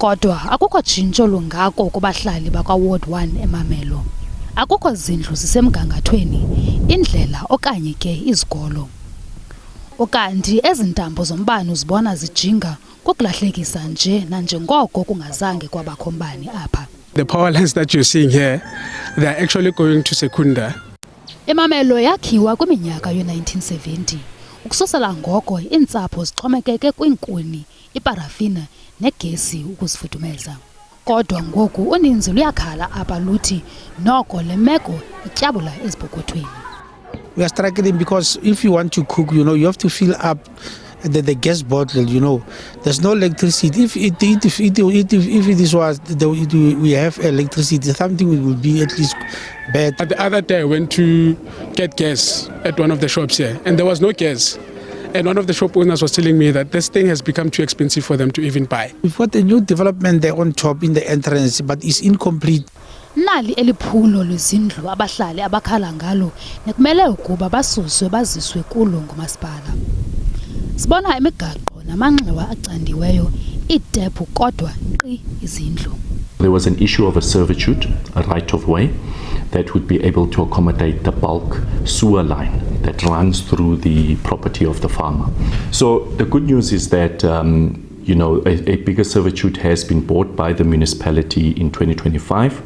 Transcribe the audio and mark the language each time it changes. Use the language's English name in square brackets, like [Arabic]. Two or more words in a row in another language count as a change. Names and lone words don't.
[Xhosa] Kodwa akukho tshintsho lungako kubahlali bakwa Ward 1 eMamelo. Akukho zindlu zisemgangathweni, indlela okanye ke izikolo. Ukanti ezintambo zombane uzibona zijinga kokulahlekisa nje nanjengoko kungazange kwabakho mbane apha. [English] The power lines that you're seeing here, they are actually going to Secunda. [Xhosa] Emamelo yakhiwa kwiminyaka yo-1970. Ukususela ngoko iintsapho zixhomekeke kwiinkuni, iparafina negesi ukuzifudumeza. Kodwa ngoku uninzi luyakhala apha luthi noko le meko ityabula ezipokothweni. [English] We are struggling because if you want to cook, you have to fill up the gas bottle, There's no electricity. If it is we have electricity, something will be at least better. The other day I went to get gas at one of the shops here and there was no gas. And one of the shop owners was telling me that this thing has become too expensive for them to even buy. We've got a new development there on top in the entrance, but it's incomplete. [Xhosa] Nali eliphulo lwezindlu abahlali abakhala ngalo nekumele ukuba basuswe baziswe kulo ngumasipala. Sibona imigaqo namanxiwa acandiweyo iitephu kodwa qi izindlu. [English] There was an issue of a servitude, a right of way, that would be able to accommodate the bulk sewer line that runs through the property of the farmer. So the good news is that a bigger servitude has been bought by the municipality in 2025.